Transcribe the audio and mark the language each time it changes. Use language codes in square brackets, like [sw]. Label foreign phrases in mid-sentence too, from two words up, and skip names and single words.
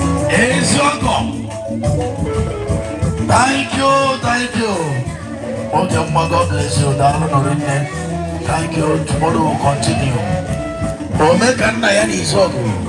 [ig] Eziokwu. [en] Thank you, thank you. [ig] Oge mma, [en] God bless you. [ig] Daalụ nọrọ nne. [en] Thank you. Tomorrow will continue. [ig] Ome ka nna ya na Izuogu.